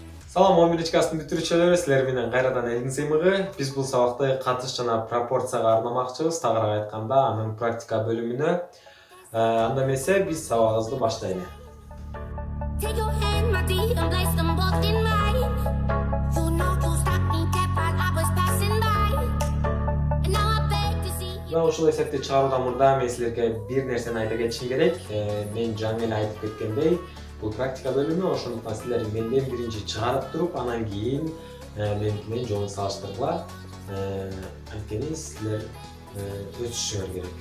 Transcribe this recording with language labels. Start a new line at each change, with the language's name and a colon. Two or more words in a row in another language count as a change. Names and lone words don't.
Kyrgyz: Салам 11 класстын бүтүрүүчүлөрү, силер менен кайрадан Элгин сыймыгы. Биз бул сабакта катыш жана пропорцияга арнамакчыбыз, тагыраак айтканда анын практика бөлүмүнө. Анда эмесе биз сабагыбызды баштайлы.
English: Take your hand, my dear, and place them both in mine. You know you stopped me dead while I was passing by. And now I beg to see you.
Kyrgyz: Мына ушул эсепти чыгаруудан мурда мен силерге бир нерсени айта кетишим керек. Мен жаңы эле айтып кеткендей, бул практика бөлүмү, ошондуктан силер менден биринчи чыгарып туруп, анан кийин меникинен жолун салыштыргыла. Анткени силер өсүшүңөр керек.